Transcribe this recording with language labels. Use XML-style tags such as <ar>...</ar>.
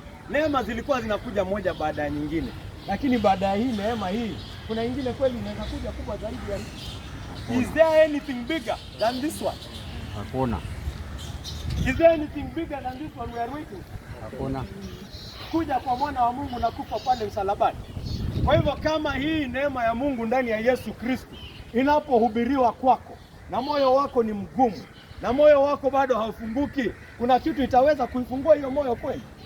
<sw>Neema zilikuwa zinakuja moja baada ya nyingine. Lakini baada ya hii neema hii, kuna nyingine kweli inaweza kuja kubwa zaidi ya hii.</sw> <en>Is there anything bigger than this one?</en> <sw>Hakuna.</sw> <en>Is there anything bigger than this one we are waiting?</en> <sw>Hakuna. Kuja kwa mwana wa Mungu na kufa pale msalabani. Kwa hivyo kama hii neema ya Mungu ndani ya Yesu Kristo inapohubiriwa kwako, na moyo wako ni mgumu, na moyo wako bado haufunguki, kuna kitu itaweza kuifungua hiyo moyo kweli?</sw>